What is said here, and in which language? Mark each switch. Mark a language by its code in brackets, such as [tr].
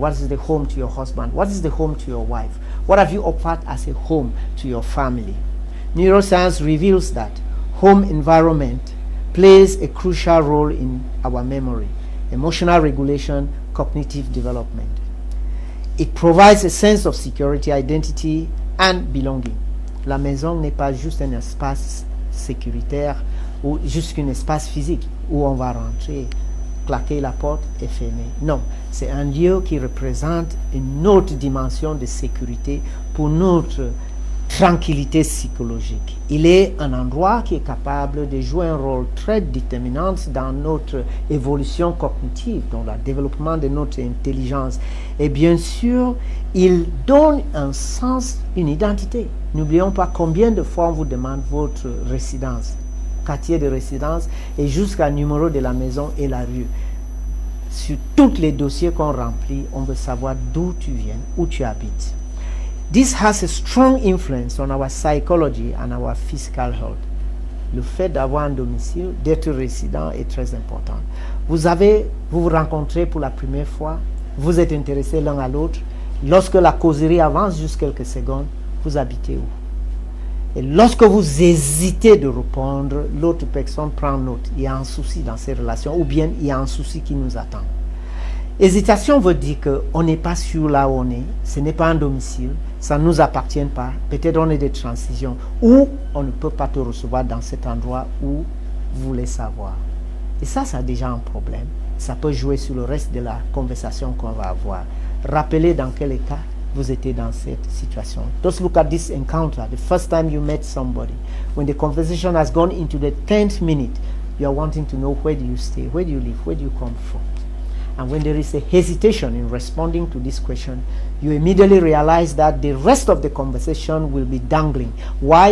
[en] What is the home to your husband? What is the home to your wife? What have you offered as a home to your family? Neuroscience reveals that home environment plays a crucial role in our memory, emotional regulation, cognitive development. It provides a sense of security, identity, and belonging. [fr] La maison n'est pas juste un espace sécuritaire ou juste un espace physique où on va rentrer, claquer la porte et fermer. Non, c'est un lieu qui représente une autre dimension de sécurité pour notre tranquillité psychologique. Il est un endroit qui est capable de jouer un rôle très déterminant dans notre évolution cognitive, dans le développement de notre intelligence. Et bien sûr, il donne un sens, une identité. N'oublions pas combien de fois on vous demande votre résidence, quartier de résidence, et jusqu'à numéro de la maison et la rue. Sur tous les dossiers qu'on remplit, on veut savoir d'où tu viens, où tu habites. [en] This has a strong influence on our psychology and our physical health. [fr] Le fait d'avoir un domicile, d'être résident est très important. Vous vous rencontrez pour la première fois, vous êtes intéressés l'un à l'autre. Lorsque la causerie avance juste quelques secondes, vous habitez où? Et lorsque vous hésitez de répondre, l'autre personne prend note. Il y a un souci dans ces relations, ou bien il y a un souci qui nous attend. Hésitation veut dire qu'on n'est pas sûr là où on est, ce n'est pas un domicile, ça ne nous appartient pas, peut-être on est des transitions, ou on ne peut pas te recevoir dans cet endroit où vous voulez savoir. Et ça a déjà un problème. Ça peut jouer sur le reste de la conversation qu'on va avoir. Rappelez dans quel cas vous étiez dans cette situation. [en] Just look at this encounter, the first time you met somebody. When the conversation has gone into the 10th minute, you are wanting to know where do you stay, where do you live, where do you come from. And when there is a hesitation in responding to this question, you immediately realize that the rest of the conversation will be dangling. Why?